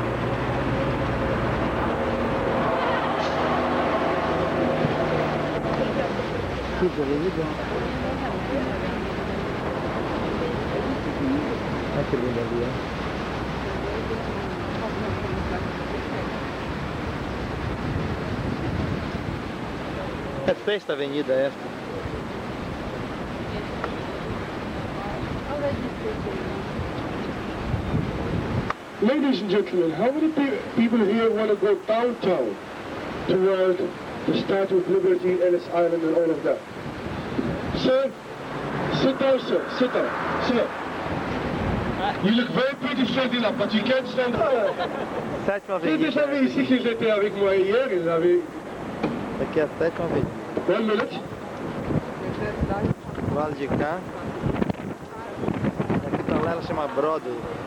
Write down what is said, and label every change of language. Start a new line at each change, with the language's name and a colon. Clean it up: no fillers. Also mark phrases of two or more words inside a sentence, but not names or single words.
Portuguese: Que avenida? Olha que lindo ali, ó. É Sexta Avenida esta.
English: Ladies and gentlemen, how many people here want to go downtown toward the Statue of Liberty, Ellis Island and all of that? Sir, sit down, sir. Sit down. Sir. You look very pretty standing up, but you can't stand up.
Portuguese: Sétima
French: J'ai
Portuguese: Avenida.
French: déjà vu ici qu'ils étaient avec moi hier, ils avaient...
Portuguese: Aqui é a Sétima Avenida.
English: 1 minute.
Portuguese: Do lado de cá. Aqui tá lá, ela chama Broadway.